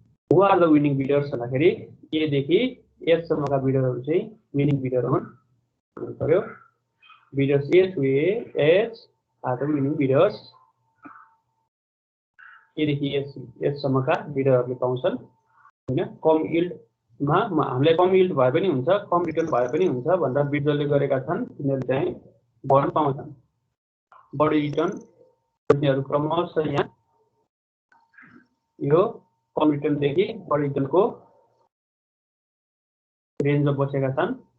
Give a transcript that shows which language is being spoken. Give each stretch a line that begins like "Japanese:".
English: who are the winning bidders
Nepali: भन्दाखेरि ए देखि H सम्मका बिडरहरु चाहिँ विनिङ बिडर हुन् भन्नु पर्यो।
English: Bidders A to H are the winning bidders.
Nepali: ए देखि एच सम्मका बिडरहरुले पाउँछन् हैन। कम यील्डमा हामीलाई कम यील्ड भए पनि हुन्छ, कम रिटर्न भए पनि हुन्छ भनेर बिडरले गरेका छन्, तिनीहरु चाहिँ बढ्न पाउँछन्। बढी रिटर्न तिनीहरु क्रमशः यहाँ यो कम रिटर्न देखि बढी रिटर्न को रेन्जमा बसेका छन्।